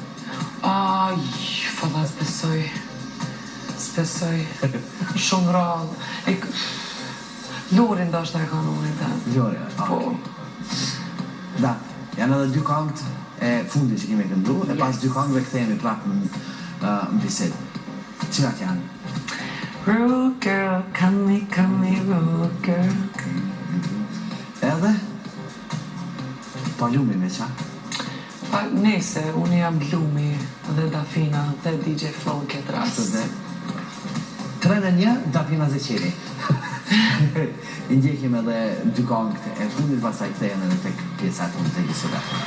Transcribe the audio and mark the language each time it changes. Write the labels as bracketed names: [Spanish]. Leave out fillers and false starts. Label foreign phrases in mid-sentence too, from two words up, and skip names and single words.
[Albanian] Falla s'besoj. S'besoj. Shumë rrallë. Lori ndashta e ka numrin të. Lori, Po. Da, janë edhe dy këngët e fundit që kemi këndu, e pas dy këngëve kthehemi prapë në bisedë. Cilat janë? [English] Rude girl, come me, rude girl. [Albanian] Edhe? Pa lumi me qa? Nese, unë jam Lumi dhe Dafina dhe DJ Flow në këtë rast. 3-1, Dafina Zeqiri. I ndjekim edhe dy këngët e fundit, pastaj kthehemi edhe tek pjesa e fundit e bisedës.